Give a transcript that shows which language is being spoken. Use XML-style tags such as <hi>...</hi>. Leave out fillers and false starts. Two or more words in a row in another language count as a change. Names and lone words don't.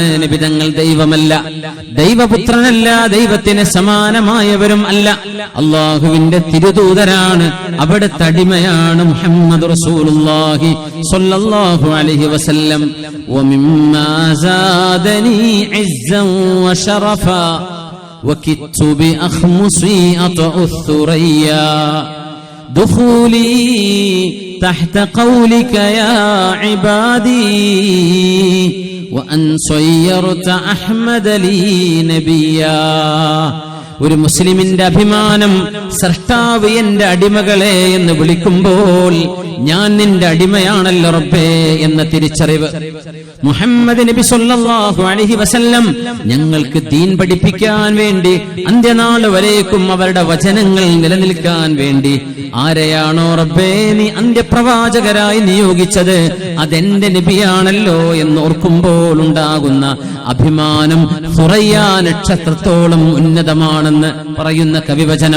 <ml>നബിതങ്ങൾ ദൈവമല്ല, ദൈവപുത്രനല്ല, ദൈവത്തിന് സമാനമായവരും അല്ല, അല്ലാഹുവിന്റെ തിരുദൂതരാണ്, അവിടുത്തെ അടിമയാണ്</ml> <ar>محمد رسول الله صلى الله عليه وسلم. ومما زادني عزا وشرفا وكدت بأخمصي أطأ الثريا دخولي تحت قولك يا عبادي وأن صيرت أحمد لي نبيا.</ar> <ml>ഒരു മുസ്ലിമിന്റെ അഭിമാനം സൃഷ്ടാവ് എന്റെ അടിമകളെ എന്ന് വിളിക്കുമ്പോൾ ഞാൻ നിന്റെ അടിമയാണല്ലോ റബ്ബേ എന്ന തിരിച്ചറിവ്. മുഹമ്മദ് നബി</ml> <ar>صلى الله عليه وسلم</ar> <ml>ഞങ്ങൾക്ക് ദീൻ പഠിപ്പിക്കാൻ വേണ്ടി അന്ത്യനാൾ വരേക്കും അവരുടെ വചനങ്ങൾ നിലനിൽക്കാൻ വേണ്ടി ആരെയാണോ റബ്ബേ നീ അന്ത്യപ്രവാചകരായി നിയോഗിച്ചത് അതെന്റെ നബിയാണല്ലോ എന്ന് ഓർക്കുമ്പോൾ ഉണ്ടാകുന്ന അഭിമാനം സുറയ്യ നക്ഷത്രത്തോളം ഉന്നതമാണെന്ന് പറയുന്ന കവിവചനം.</ml>